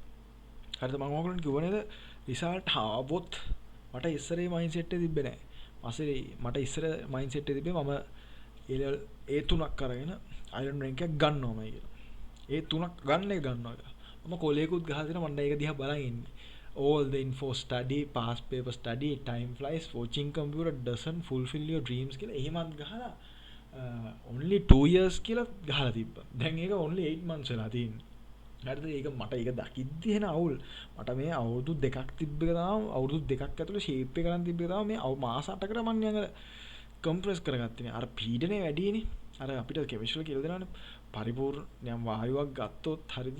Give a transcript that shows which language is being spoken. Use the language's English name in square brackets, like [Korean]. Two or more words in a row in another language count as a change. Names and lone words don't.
[Sinhala] හරිද මම ඔයගොල්ලන්ට කිව්ව නේද රිසල්ට් ආවොත් මට ඉස්සරේ මයින්ඩ්සෙට් එක තිබ්බේ නෑ. පස්සේ මට ඉස්සර මයින්ඩ්සෙට් එක තිබ්බේ මම ඒ තුනක් අරගෙන [English] iron rank [Sinhala] එකක් ගන්නවමයි කියලා. ඒ තුනක් ගන්න එක ගන්නවා කියලා. මම කොලේකුත් ගහලා දෙනවා මම ඒක දිහා බලන් ඉන්නේ. [English] All the info study, past paper study, time flies, watching computer doesn't fulfill your dreams [Sinhala] කියලා එහෙමත් ගහලා [English] only 2 years [Sinhala] කියලා ගහලා තිබ්බා. දැන් ඒක [English] only 8 months [Sinhala] වෙලා තියෙන්නේ. හරිද? ඒක මට ඒක දකිද්දි එන අවුල්. මට මේ අවුරුදු දෙකක් තිබ්බ එක තමයි අවුරුදු දෙකක් ඇතුළේ ෂේප් එක ගන්න තිබ්බ එක තමයි මේ මාස 8කට මම නිකන් කම්ප්‍රෙස් කරගත්තේ. අර පීඩනේ වැඩිනේ. අර අපිට කෙමිස්ට්‍රි කියලා දෙනවනේ. පරිපූර්ණ නිකන් වායුවක් ගත්තොත් හරිද?